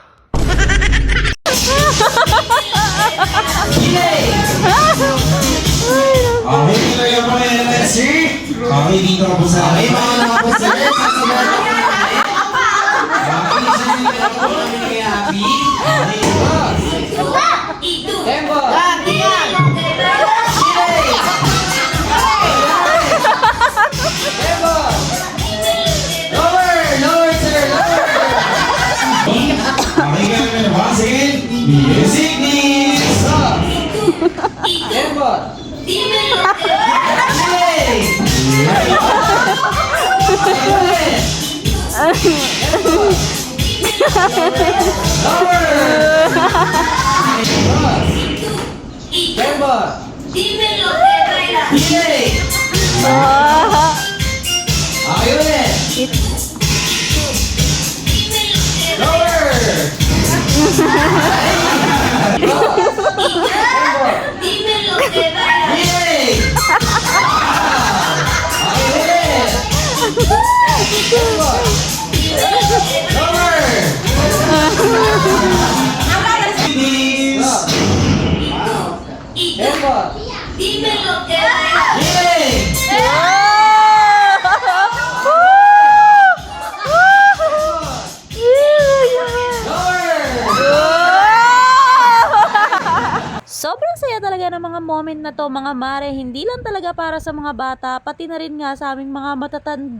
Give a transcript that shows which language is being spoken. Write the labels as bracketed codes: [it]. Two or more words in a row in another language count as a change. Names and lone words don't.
[tl] Okay, dito yung mga LSC. Okay, dito ako sa akin. Mga nakapasalit sa sabahan ng mga bakit isa nila ako mga happy? [en] Tempo! Tempo! Lower! Lower, sir! Lower! [tl] Okay, kaya ba? Sige! [en] Music needs! Tempo! Hey! Bemba! [es] Dímelo que baila. Yay! Ah, [tl] Okay ulit! [es] Dímelo que [en] Lower! [es] Dímelo que baila. [tl] Yay! Okay ulit! [en] Lower! Bemba! [es] Dímelo que baila. Yay! [tl] Sobrang saya talaga ng mga moment na to, mga mare. Hindi lang talaga para sa mga bata, pati na rin nga sa aming mga matatanda.